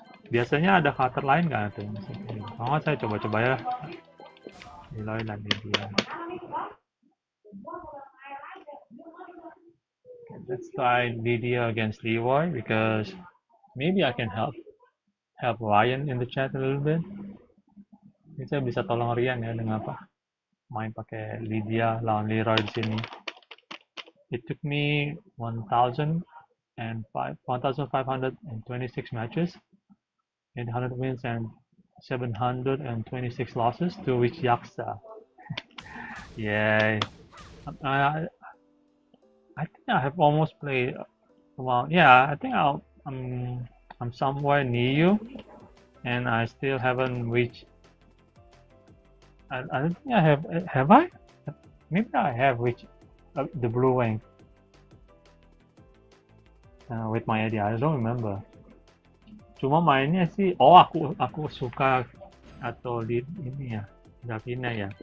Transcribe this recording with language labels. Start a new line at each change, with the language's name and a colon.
Indonesian: Biasanya ada karakter lain nggak tuh? Oh, saya coba-coba ya. Leroy dan Lydia.
English: Let's try Lydia against Leroy because maybe I can help Ryan in the chat a little bit.
Indonesian: Ini saya bisa tolong Ryan ya dengan apa? Main pakai Lydia lawan Leroy di sini.
English: It took me 1,526 matches, 800 wins and 726 losses to reach Yaksa. Yay! I think I have almost played. Well, yeah, I think I'm somewhere near you, and I still haven't reached. I don't think I have. Have I? Maybe I have reached the blue rank with my idea. I don't remember.
Indonesian: Cuma mainnya sih, aku suka atau di ini ya, Davina ya.